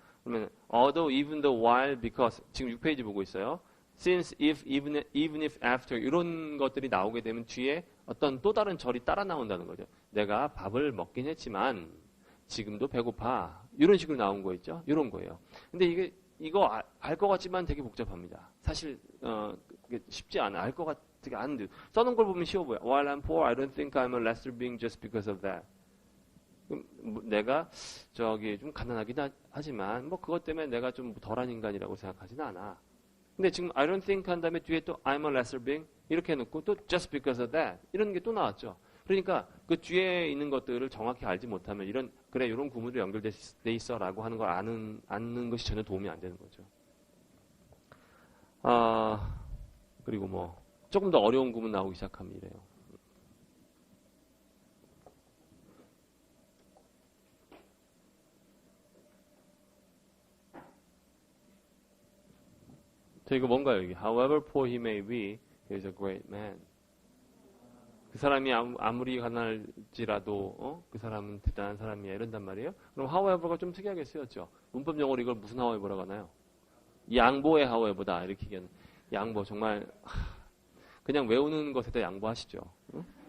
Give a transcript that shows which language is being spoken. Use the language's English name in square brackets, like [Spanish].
[English] 그러면, although, even though, while, because. [Korean] 지금 6페이지 보고 있어요. [English] since, if, even if, after. [Korean] 이런 것들이 나오게 되면 뒤에 어떤 또 다른 절이 따라 나온다는 거죠. 내가 밥을 먹긴 했지만, 지금도 배고파. 이런 식으로 나온 거 있죠? 이런 거예요. 근데 이거 알 것 같지만 되게 복잡합니다. 사실, 쉽지 않아. 알 것 같지가 않은데. 써놓은 걸 보면 쉬워 보여. [English] While I'm poor, I don't think I'm a lesser being just because of that. [Korean] 내가, 좀 가난하긴 하지만, 그것 때문에 내가 좀 덜한 인간이라고 생각하진 않아. 근데 지금 [English] I don't think [Korean] 한 다음에 뒤에 또 [English] I'm a lesser being. [Korean] 이렇게 해놓고 또 [English] just because of that. [Korean] 이런 게 또 나왔죠. 그러니까 그 뒤에 있는 것들을 정확히 알지 못하면 이런 구문으로 연결돼 있어라고 하는 걸 아는 것이 전혀 도움이 안 되는 거죠. 그리고 조금 더 어려운 구문 나오기 시작하면 이래요. 이거 뭔가요, 여기? [English] However poor he may be, he is a great man. [Korean] 그 사람이 아무리 가난할지라도 그 사람은 대단한 사람이야 이런단 말이에요. 그럼 however가 좀 특이하게 쓰였죠. 문법 용어로 이걸 무슨 however라고 하나요? 양보의 however다 이렇게 얘기하는. 양보 정말 그냥 외우는 것에다 양보하시죠. 응?